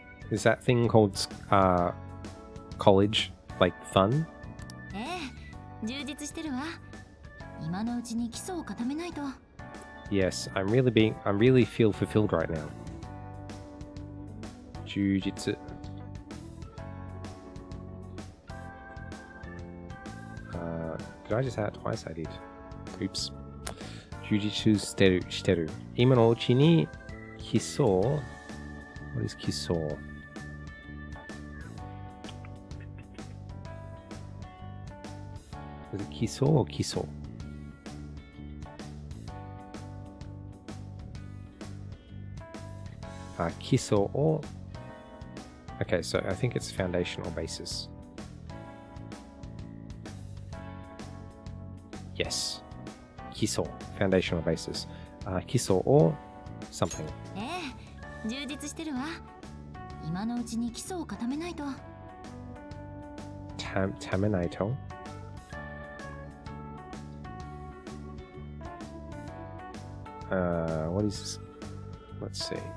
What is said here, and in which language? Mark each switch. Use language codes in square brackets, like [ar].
[en] Is that thing called college like fun? [ja] 充実してるわ。今のうちに基礎を固めないと。 [en] Yes, I really feel fulfilled right now. [ja] 充実。 [en] Did I just add it twice? I did. Oops. [ja] 充実してる。今のうちに基礎。 [en] What is 基礎？Is it 基礎or 基礎基礎を Okay, so I think it's foundational basis. Yes. 基礎 foundational basis. 基礎を something. [ja] 充実してるわ。今のうちに基礎を固めないと。ためないと [en] what is this? Let's see.